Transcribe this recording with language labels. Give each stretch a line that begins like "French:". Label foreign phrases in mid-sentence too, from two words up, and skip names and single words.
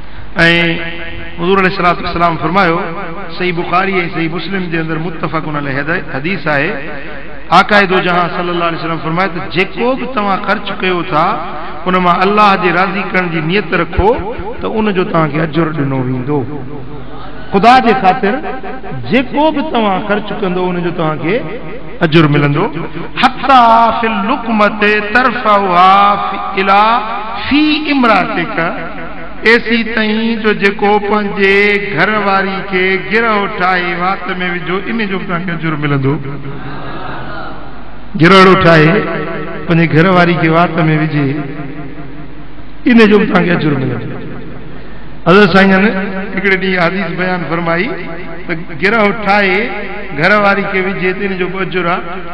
Sindhi: हुज़ूर
Arabic: عليه الصلاة والسلام
Sindhi: फरमायो, सही बुखारी ऐं सही मुस्लिम जे अंदर
Arabic: متفق عليه
Sindhi: हदीस आहे, आकाए दो जहां
Arabic: صلى الله عليه وسلم
Sindhi: फरमाए त जेको बि तव्हां ख़र्च कयो था उन मां अल्लाह जे राज़ी करण जी नियत रखो त उन जो तव्हांखे अजुर ॾिनो वेंदो। ख़ुदा जे ख़ातिर जेको बि तव्हां ख़र्च कंदो उन जो तव्हांखे अजुर मिलंदो।
Arabic: حتى في اللقمة ترفعها إلى في امرأتك,
Sindhi: ऐसी ताईं जो जेको पंहिंजे घर वारी खे गिरह ठाहे वात में विझो, इन जो तव्हांखे अजुर मिलंदो। गिरहड़ो ठाहे पंहिंजे घर वारी खे वात में विझे, इन जो तव्हांखे अजुर मिलंदो। हज़रत साईं हिकिड़े ॾींहुं हदीस बयान फरमाई त गिरह ठाहे घर वारी खे विझे त इन जो अजुर आहे।